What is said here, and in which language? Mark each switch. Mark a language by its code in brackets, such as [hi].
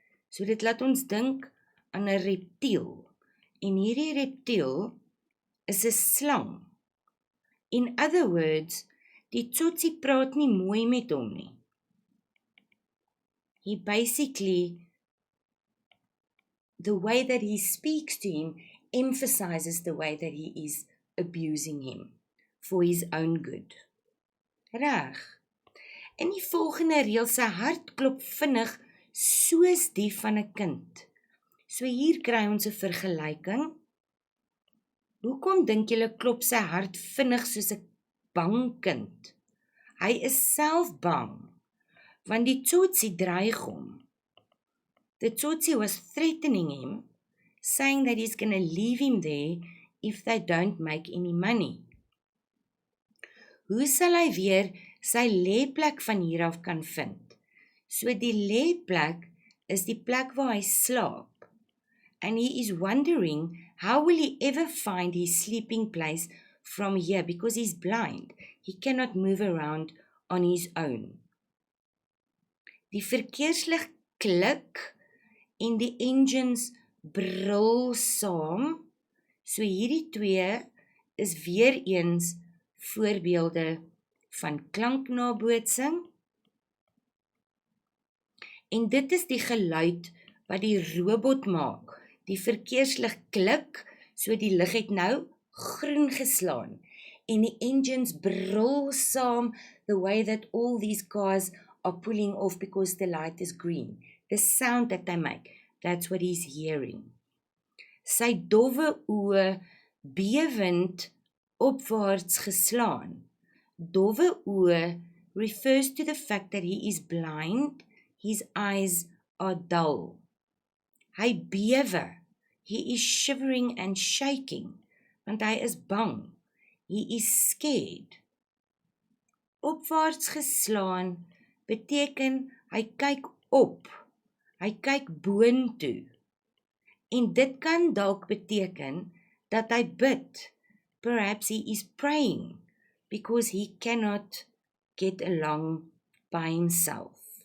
[af] So dit laat ons dink aan 'n reptiel. En hierdie reptiel is 'n slang. [en] In other words, [af] die Tsotsi praat nie mooi met hom nie. [en] He basically, the way that he speaks to him emphasizes the way that he is abusing him for his own good. [af] Reg. In die volgende reël, sy hart klop vinnig soos die van 'n kind. So hier kry ons 'n vergelyking. Hoekom dink julle klop sy hart vinnig soos 'n bang kind? Hy is self bang, want die Tsotsi dreig hom. [en] The Tsotsi was threatening him, saying that he's going to leave him there if they don't make any money. [af] Hoe sal hy weer sy lêplek van hier af kan vind? So die lêplek is die plek waar hy slaap. [en] And he is wondering, how will he ever find his sleeping place from here? Because he's blind. He cannot move around on his own. [af] Die verkeerslig klik en die engines brul saam. So hierdie twee is weer eens voorbeelde van klanknabootsing. En dit is die geluid wat die robot maak. Die verkeerslig klik, so die lig het nou groen geslaan. En die engines brul saam, [en] the way that all these cars are pulling off because the light is green. The sound that they make, that's what he's hearing. [af] Sy dowwe oë bewend opwaarts geslaan. Dowwe oë [en] refers to the fact that he is blind, his eyes are dull. [af] Hy bewe, [en] he is shivering and shaking, [af] want hy is bang. [en] He is scared. [af] Opwaarts geslaan beteken hy kyk op. Hy kyk boontoe. En dit kan dalk beteken dat hy bid. [en] Perhaps he is praying because he cannot get along by himself.